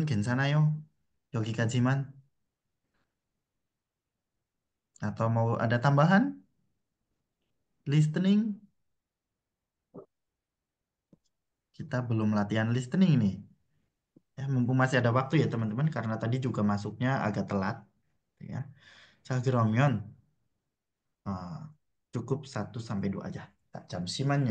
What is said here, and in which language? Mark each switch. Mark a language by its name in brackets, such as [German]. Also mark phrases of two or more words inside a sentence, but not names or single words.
[Korean] 괜찮아요? 여기까지만? [Indonesian] Atau mau ada tambahan? Listening? Kita belum latihan listening nih. Ya, mumpung masih ada waktu ya teman-teman, karena tadi juga masuknya agak telat. Ya. [Korean] 자, 그러면 [Indonesian] cukup 1 sampai 2 aja. [Korean] Tak 잠시만요.